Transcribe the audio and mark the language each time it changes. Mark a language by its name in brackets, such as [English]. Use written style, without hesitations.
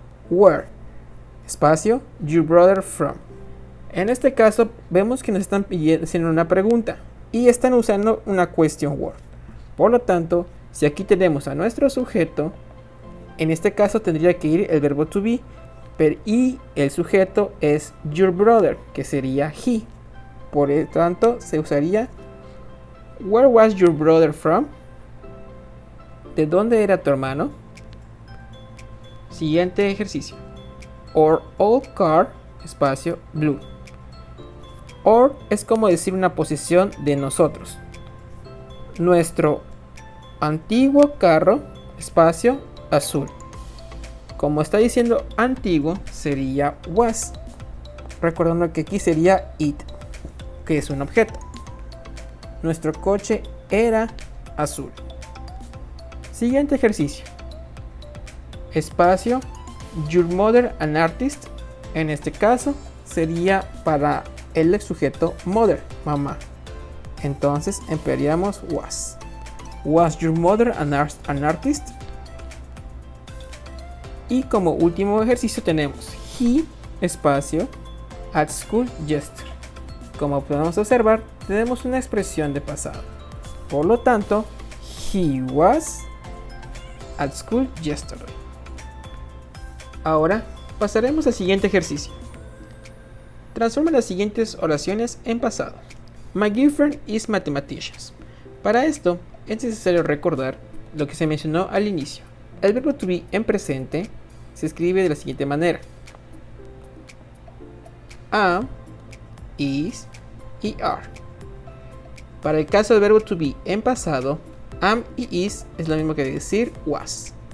[Spanish] Where, espacio, [English] your brother from. [Spanish] En este caso vemos que nos están haciendo una pregunta y están usando una question word. Por lo tanto, si aquí tenemos a nuestro sujeto, en este caso tendría que ir el verbo to be y el sujeto es your brother, que sería he. Por lo tanto, se usaría [English] where was your brother from? [Spanish] ¿De dónde era tu hermano? Siguiente ejercicio. [English] Our old car, [Spanish] espacio, [English] blue. [Spanish] Or es como decir una posición de nosotros. Nuestro antiguo carro, espacio, azul. Como está diciendo antiguo, sería was. Recordando que aquí sería it, que es un objeto. Nuestro coche era azul. Siguiente ejercicio. Espacio, [English] your mother an artist. [Spanish] En este caso sería para el sujeto mother, mamá. Entonces emplearíamos was. [English] Was your mother an artist? [Spanish] Y como último ejercicio tenemos he, espacio, [English] at school yesterday. [Spanish] Como podemos observar, tenemos una expresión de pasado. Por lo tanto, [English] he was at school yesterday. [Spanish] Ahora pasaremos al siguiente ejercicio. Transforma las siguientes oraciones en pasado. [English] My girlfriend is mathematician. [Spanish] Para esto es necesario recordar lo que se mencionó al inicio. El verbo to be en presente se escribe de la siguiente manera: am, is y are. Para el caso del verbo to be en pasado, am y is es lo mismo que decir was.